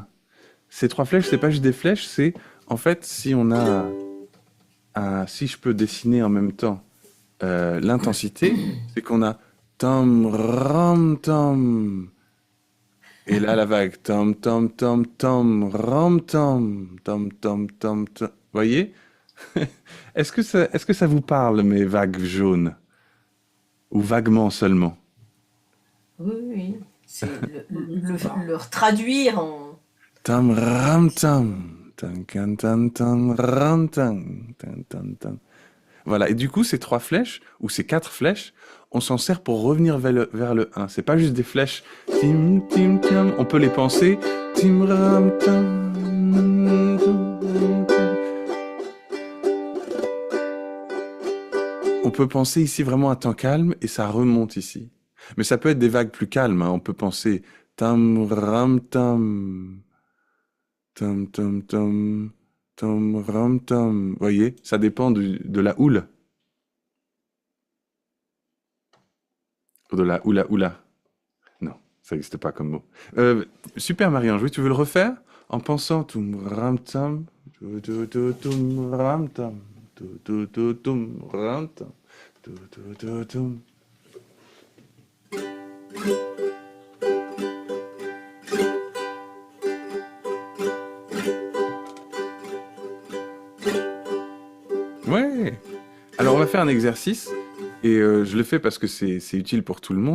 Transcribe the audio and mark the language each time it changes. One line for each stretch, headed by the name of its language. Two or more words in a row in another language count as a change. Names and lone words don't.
French: Ces 3 flèches, c'est pas juste des flèches, c'est, en fait, si on a si je peux dessiner en même temps l'intensité, c'est qu'on a tom, ram, tom. Et là, la vague tom, tom, tom, tom, ram, tom, tom, tom, tom, tom. Voyez? Est-ce que ça vous parle, mes vagues jaunes? Ou vaguement seulement? Oui, oui. C'est le traduire en. Tam, ram, tam. Tam, can, tam, tam, ram, tam, tam, tam, tam. Voilà, et du coup, ces 3 flèches, ou ces 4 flèches, on s'en sert pour revenir vers le 1. C'est pas juste des flèches. Tim, tim, tim. On peut les penser. Tim, ram, tam, tam, tam. On peut penser ici vraiment à temps calme et ça remonte ici. Mais ça peut être des vagues plus calmes, hein. On peut penser tam, ram, tam. Tom, tom, tom, tom, ram, tom. Vous voyez, ça dépend de la houle. Ou de la oula oula. Non, ça n'existe pas comme mot. Super Marie-Ange, oui, tu veux le refaire? En pensant tum, ram, tam, tum, ram, tam, tum, ram, tam, tum. Ouais. Alors on va faire un exercice et je le fais parce que c'est utile pour tout le monde.